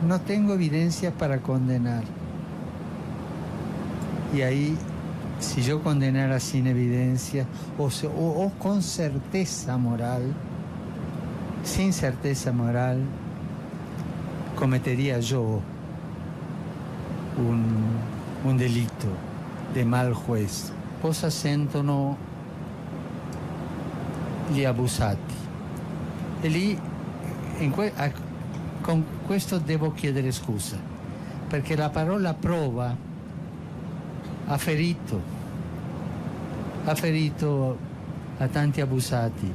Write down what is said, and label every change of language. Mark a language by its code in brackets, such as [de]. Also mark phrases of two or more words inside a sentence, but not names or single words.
[es] No tengo evidencias para condenar. Y ahí, si yo condenara sin evidencia o con certeza moral, sin certeza moral, cometería yo un delito de mal juez. [it] Cosa sentono gli abusati. E lì, con questo devo chiedere scusa, perché la parola prova ha ferito a tanti abusati.